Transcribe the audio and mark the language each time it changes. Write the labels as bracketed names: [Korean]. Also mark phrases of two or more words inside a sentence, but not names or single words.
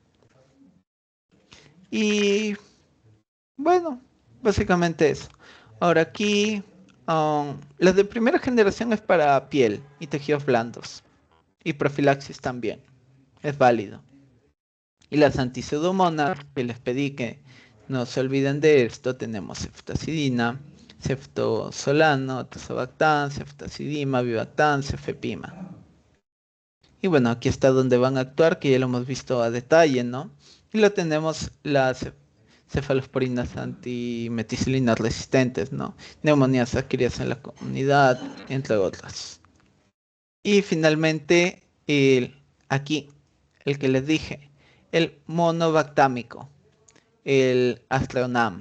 [Spanish] Y bueno, básicamente eso. Ahora aquí, las de primera generación es para piel y tejidos blandos. Y profilaxis también. Es válido. Y las antipseudomonas, que les pedí que no se olviden de esto, tenemos ceftazidina, ceftosolano, tazobactam, ceftazidima, vivactam, cefepima. Y bueno, aquí está donde van a actuar, que ya lo hemos visto a detalle, ¿no? Y lo tenemos las cefalosporinas antimeticilinas resistentes, ¿no? Neumonías adquiridas en la comunidad, entre otras. Y finalmente, aquí, el que les dije, el monobactámico, el Astreonam.